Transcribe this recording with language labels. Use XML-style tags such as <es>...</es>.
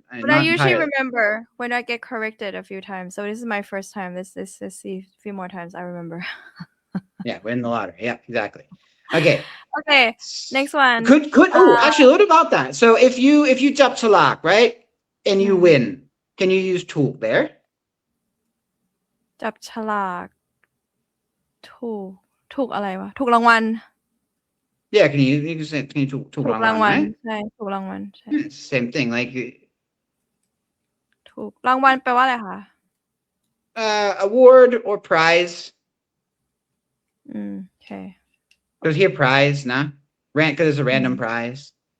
<en>But I usually remember when I get corrected a few times. So this is my first time. This a few more times I remember. Yeah, win the lottery. Yeah, exactly. Okay, next one. Could actually, what about that? So if you จับฉลาก right, and you win, can you use ถูก there?</en> <th>จับฉลากถูกอะไรวะถูกรางวัล</th> <en>Yeah, can you say ถูกรางวัล right?</en> <th>ใช่ถูกรางวัลใช่</th> <en>Same thing, like</en> <th>ถูกรางวัลแปลว่าอะไรคะ</th> <en>award or prize. Okay. Because here prize, nah? Because it's a random prize.</en>